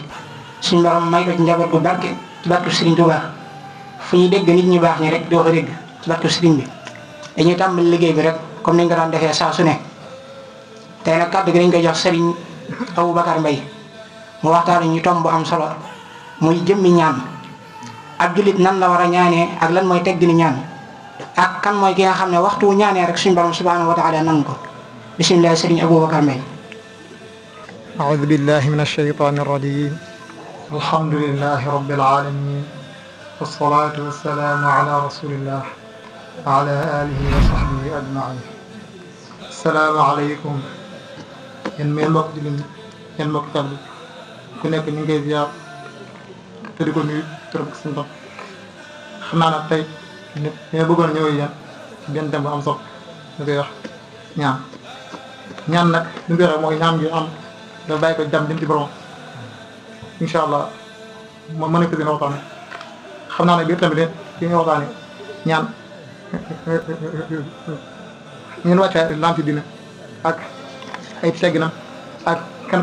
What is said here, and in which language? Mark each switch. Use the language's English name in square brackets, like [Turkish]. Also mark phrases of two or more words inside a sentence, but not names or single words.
[Wolof] suñ borom may ko ci njaboot gu barke ci barkeb Serigne Touba fu ñuy dégg nit ñu baax ñi rek doo ko dégg ci barkeb Serigne bi dañuy tàmbali liggéey bi rek comme ni nga ko daan defee saa su ne tey nag kàddu gi dañ koy jox Serigne Aboubacar Mbaye mu waxtaan ñu tomb bu am solo muy jëmmi ñaan ab jullit nan la war a ñaanee ak lan mooy teggini ñaan ak kan mooy ki nga xam ne waxtu wu ñaanee rek suñu borom [Arabic] سبحانه وتعالى [Wolof] nangu ko bisimilah Serigne Aboubacar Mbaye. [Arabic] أعوذ بالله من الشيطان الرجيم الحمد لله رب العالمين والصلاة والسلام على رسول الله وعلى آله وصحبه أجمعين السلام عليكم [Wolof] yéen may mbokk jullit yéen mbokk taal bi ku nekk ñu ngi koy ziar te di ko nuyu trop suñu bopp xam naa nag tey nit ñi bëggoon ñëw yéen ci benn thème bu am solo ñu koy wax ñaan nag li ñu koy wax mooy ñaan gi am dafa bàyyi ko jëm ci borom [Arabic] إن شاء الله [Wolof] moom mën na ko dina waxtaane xam naa ne biir tamit li nga waxtaane ñaan ngeen wàccaay lam ci dina ak ay segginam ak kan